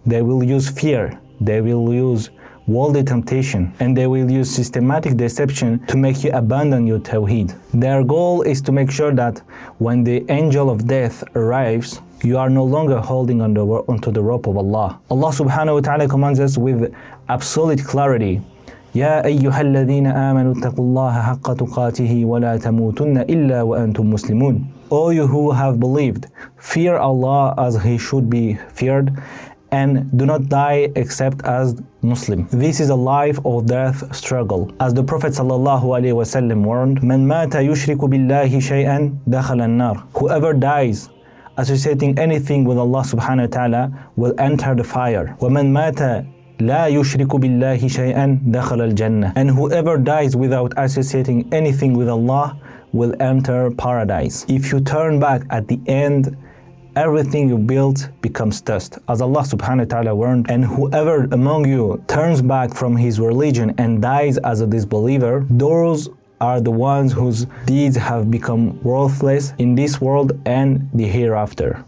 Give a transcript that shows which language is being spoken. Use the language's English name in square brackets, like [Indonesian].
[English] They will use fear, they will use worldly temptation, and they will use systematic deception to make you abandon your tawheed. Their goal is to make sure that when the angel of death arrives, you are no longer holding onto the rope of Allah. Allah subhanahu wa ta'ala commands us with absolute clarity, [Arabic] يا أيها الذين آمنوا اتقوا الله حق تقاته ولا تموتن إلا وأنتم مسلمون. [English] O you who have believed, fear Allah as He should be feared, and do not die except as Muslim. This is a life or death struggle. As the Prophet ﷺ warned, [Arabic] من مات يشرك بالله شيئا دخل النار. [English] Whoever dies associating anything with Allah subhanahu wa ta'ala will enter the fire. [Arabic] ومن مات لا يشرك بالله شيئا دخل الجنة. [English] And whoever dies without associating anything with Allah will enter paradise. If you turn back at the end, everything you built becomes dust. As Allah subhanahu wa ta'ala warned, and whoever among you turns back from his religion and dies as a disbeliever, those are the ones whose deeds have become worthless in this world and the hereafter.